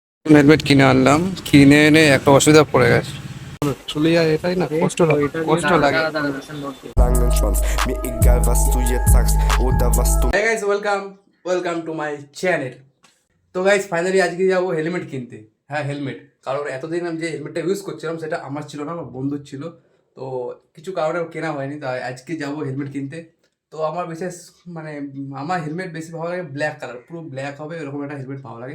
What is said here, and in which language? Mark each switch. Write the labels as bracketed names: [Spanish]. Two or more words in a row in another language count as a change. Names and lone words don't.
[Bangla] হেলমেট কিনে আনলাম, কিনে এনে একটা অসুবিধা পড়ে গেছে। চলে যায়, এটাই না কষ্ট লাগে, কষ্ট লাগে। [German] langen Schwanz. Mir egal, was du jetzt sagst oder was du. [English] hi guys, welcome to my channel. [Bangla] তো গাইস ফাইনালি আজকে যাবো হেলমেট কিনতে। হ্যাঁ, হেলমেট। কারণ এতদিন আমি যে হেলমেটটা ইউজ করছিলাম সেটা আমার ছিল না, আমার বন্ধুর ছিল। তো কিছু কারণে কেনা হয়নি, তাই আজকে যাবো হেলমেট কিনতে। তো আমার বিশেষ মানে আমার হেলমেট বেশি ভালো লাগে [English] black color, [Bangla] পুরো ব্ল্যাক হবে এরকম একটা হেলমেট ভালো লাগে।